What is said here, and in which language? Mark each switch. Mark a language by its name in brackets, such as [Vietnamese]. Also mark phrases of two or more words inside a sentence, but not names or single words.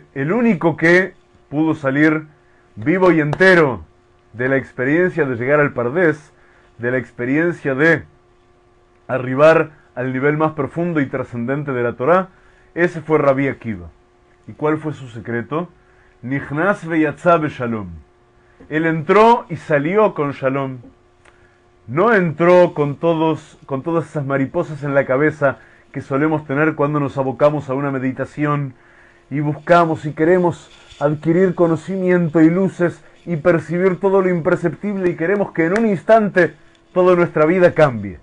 [Spanish] El único que pudo salir vivo y entero de la experiencia de llegar al Pardes, de la experiencia de arribar al nivel más profundo y trascendente de la Torá, ese fue Rabbi Akiva. ¿Y cuál fue su secreto? [Hebrew] נכנס ויצא בשלום. [Spanish] Él entró y salió con shalom. No entró con todas esas mariposas en la cabeza que solemos tener cuando nos abocamos a una meditación y buscamos y queremos adquirir conocimiento y luces y percibir todo lo imperceptible y queremos que en un instante toda nuestra vida cambie.